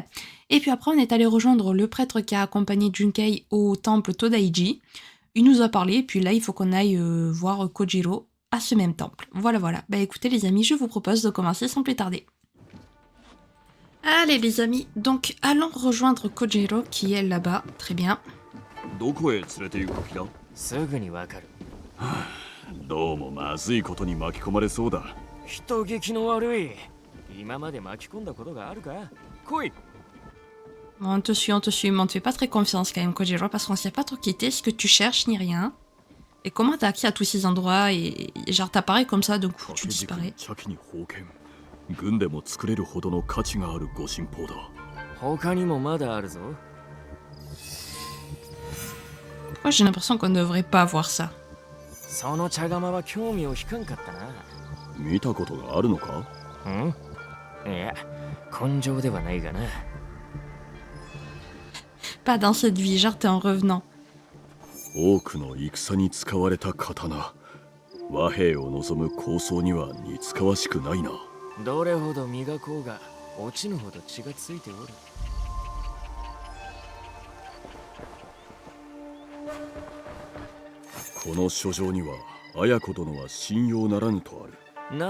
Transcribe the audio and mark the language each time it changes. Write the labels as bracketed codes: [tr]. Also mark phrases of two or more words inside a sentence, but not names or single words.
[fr] Et puis après on est allé rejoindre le prêtre qui a accompagné Junkei au temple Todaiji. Il nous a parlé, puis là, il faut qu'on aille voir Kojiro à ce même temple. Voilà, voilà. Bah écoutez les amis, je vous propose de commencer sans plus tarder. Allez les amis, donc allons rejoindre Kojiro qui est là-bas. Très bien. [ja] どこへ連れて行く気だ？すぐにわかる。どうもまずいことに巻き込まれそうだ。人聞きの悪い。今まで巻き込んだことがあるか？来い。 [fr] Bon, on te suit, mais on te fait pas très confiance quand même Kojiro parce qu'on s'y a pas trop quitté, ce que tu cherches ni rien. Et comment t'as accès à tous ces endroits et genre t'apparais comme ça, donc tu [ja] 掛け軸 [fr] disparais. [ja] 茶器に封建。軍でも作れるほどの価値があるご神宝だ。他にもまだあるぞ。 [fr] Pourquoi j'ai l'impression qu'on ne devrait pas voir ça? [ja] その茶釜は興味を引かんかったな。見たことがあるのか？ん？いや、根性ではないがな。 [fr] Pas dans cette vie, genre t'es un revenant. [ja] 多くの戦に使われた刀。和平を望む構想には似つかわしくないな。どれほど磨こうが落ちぬほど血がついておる。この書状には綾子殿は信用ならぬとある。